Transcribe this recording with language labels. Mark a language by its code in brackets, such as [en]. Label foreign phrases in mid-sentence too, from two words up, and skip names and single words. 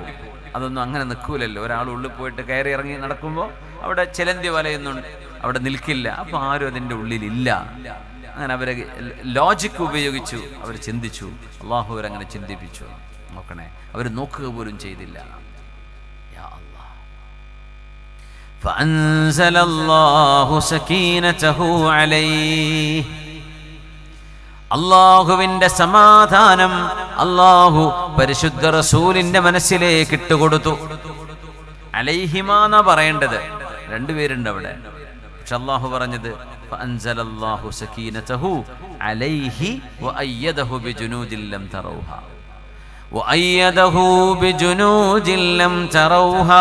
[ml] അതൊന്നും അങ്ങനെ നിൽക്കൂലല്ലോ. ഒരാൾ ഉള്ളിൽ പോയിട്ട് കയറി ഇറങ്ങി നടക്കുമ്പോൾ അവിടെ ചിലന്തി വലയൊന്നും അവിടെ നിൽക്കില്ല. അപ്പൊ ആരും അതിൻ്റെ ഉള്ളിലില്ല. അങ്ങനെ അവരെ ലോജിക്ക് ഉപയോഗിച്ചു അവർ ചിന്തിച്ചു. അള്ളാഹു അവരങ്ങനെ ചിന്തിപ്പിച്ചു. നോക്കണേ, അവർ നോക്കുക പോലും ചെയ്തില്ല. [ar] فأنزل الله سكينته عليه. [ml] അള്ളാഹുവിന്റെ സമാധാനം അള്ളാഹു പരിശുദ്ധ റസൂലിന്റെ മനസ്സിലേക്ക് ഇട്ടുകൊടുത്തു. അലൈഹിമാന്നാ പറയേണ്ടത്, 2 പേരുണ്ട് അവിടെ. പക്ഷെ അള്ളാഹു പറഞ്ഞത് [ar] فأنزل الله سكينته عليه وأيده بجنود لم تروها وأيده بجنود لم تروها.